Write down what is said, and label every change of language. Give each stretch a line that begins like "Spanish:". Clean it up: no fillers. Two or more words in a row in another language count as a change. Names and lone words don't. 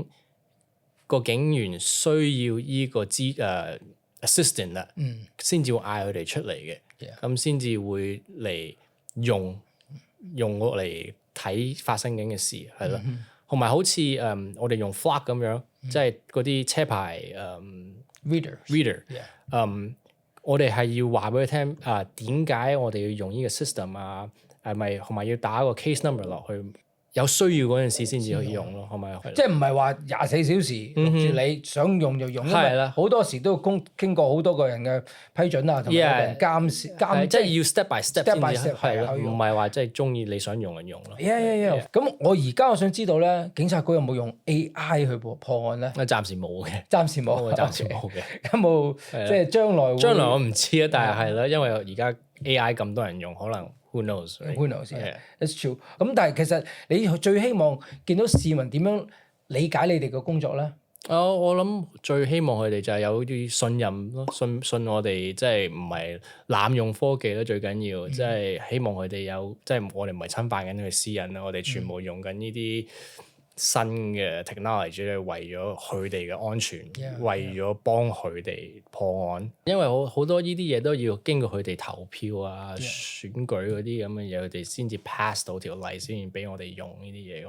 Cantonese: 個警員需要依個assistant 啦，先至會嗌佢哋出嚟嘅，咁先至會嚟用我嚟睇發生緊嘅事，係咯，同埋好似我哋用 Flock 咁樣，即係嗰啲車牌reader，我哋係要話俾佢聽點解我哋要用呢個 system 啊，係咪同埋要打個
English: case number
Cantonese: 落去。有需要嗰陣時先至可以用咯，係咪？即係唔係話24小時錄住你想用就用，因為好多時都要經過好多個人嘅批准啊，同埋人監即係要
English: step by step
Cantonese: 先至係咯，唔係話即係中意你想用就用咯。咁我想知道咧，警察局有冇用 AI 去破案咧？暫時冇嘅，暫時冇嘅。有冇即係將來我唔知啊，但係係啦，因為而家 AI 咁多人用，可能。
English: Who knows? It's true.
Cantonese: 咁但係其實你最希望見到市民點樣理解你哋嘅工作咧？我諗最希望佢哋就係有啲信任咯，信我哋即係唔係濫用科技咯，最緊要即係希望佢哋有即係我哋唔係侵犯緊佢私隱啦，我哋全部用緊呢啲新嘅 technology 咧，為咗佢哋嘅安全，為咗幫佢哋破案，因為好多呢啲嘢都要經過佢哋投票啊、選舉嗰啲咁嘅嘢，佢哋先至 pass 到條例，先至俾我哋用呢啲嘢。